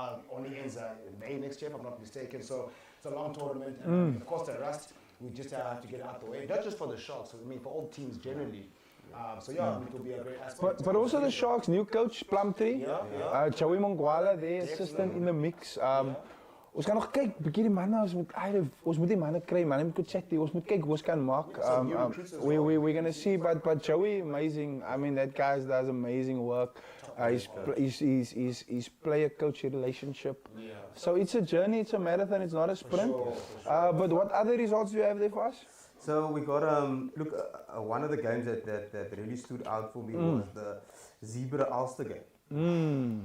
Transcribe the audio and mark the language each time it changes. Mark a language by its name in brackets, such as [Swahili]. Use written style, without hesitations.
[English] Only ends in May next year, if I'm not mistaken, so it's a long tournament, and of course, the rust, we just have to get it out the way, not just for the Sharks, I mean, for all teams generally. So yeah, it will be a great aspect. But also the Sharks' new coach, Plumtree, Joey Mongwala, their assistant in the mix. [Afrikaans] Ons gaan nog kyk, bietjie die manne, ons moet die manne kry, manne moet chat, ons moet kyk hoe ons kan maak. [English] We're going to see, but Joey, amazing. I mean, that guy does amazing work. His player-coach relationship. So it's a journey, it's a marathon, it's not a sprint. But what other results do you have there for us? So we got one of the games that really stood out for me was the Zebra Ulster game.